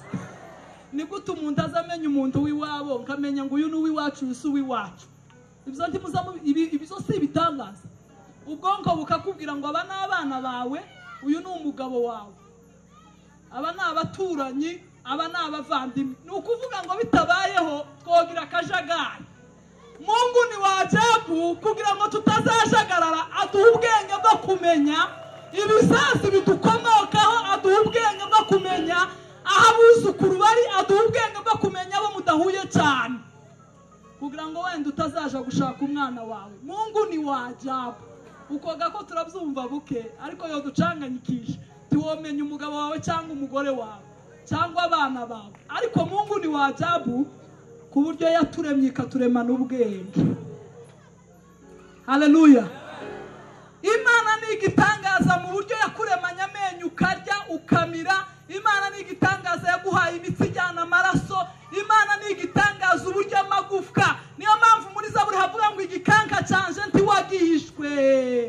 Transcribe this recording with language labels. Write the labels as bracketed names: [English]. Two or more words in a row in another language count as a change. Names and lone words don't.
[Kinyarwanda] Ni gute umuntu azamenya umuntu w'iwabo nkamenya ngo uyu ni uw'iwacu uyu w'iwacu? Ibyo ntimuzamu ibyo si ibitangaza. Ubwonko bukakubwira ngo aba n'abana bawe, uyu ni umugabo wawe, aba ni abaturanyi, aba ni abavandimwe. Ni ukuvuga ngo bitabayeho twogira akajagari. [Swahili] Mungu ni wa ajabu [Kinyarwanda] kugira ngo tutazajagarara, aduha ubwenge bwo kumenya ibisazi bidukomokaho, aduha ubwenge bwo kumenya aho abuzukuru bari, aduha ubwenge bwo kumenya abo mudahuye cyane, kugira ngo wenda utazaja gushaka umwana wawe. [Swahili] Mungu ni wa ajabu. [Kinyarwanda] Ukoga ko turabyumva buke, ariko yo ducanganyikisha tiwomenya umugabo wawe cyangwa umugore wawe cyangwa abana bawe. Ariko [Swahili] Mungu ni wa ajabu [Kinyarwanda] ku buryo yaturemye ikaturemana ubwenge. Haleluya. Imana ni igitangaza mu buryo yakuremanya amenyo ukarya ukamira. Imana ni igitangaza yaguhaye imitsi ijyana amaraso. Imana ni igitangaza uburyo amagufwa. Niyo mpamvu muri Zaburi havuga ngo igikanka cyanje ntiwagihishwe.